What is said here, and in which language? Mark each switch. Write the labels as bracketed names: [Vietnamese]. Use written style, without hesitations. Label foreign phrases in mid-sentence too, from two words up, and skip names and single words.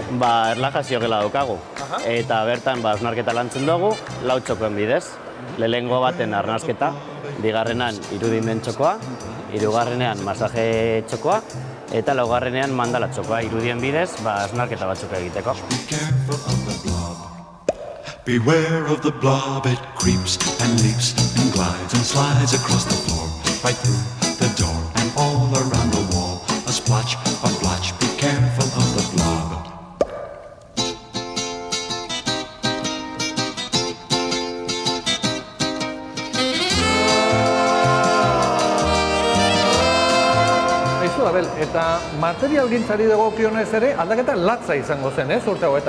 [Basque] Erlajazio gela daukagu. Eta bertan hausnarketa lantzen dugu, 4 txokoen bidez. Lehenengo baten arnasketa, bigarrenan irudinen txokoa, hirugarrenean masaje txokoa, eta laugarrenean mandala txokoa, irudien bidez, hausnarketa batzuk egiteko. [English] Beware of the blob, it creeps and leaps and glides and slides across the floor, right through the door and all around the wall. A splotch, a blotch, be careful of the blob. [Basque] Aizu, Abel, eta materialgintzari dagokionez ere aldaketa latza izango zen, urte hauetan?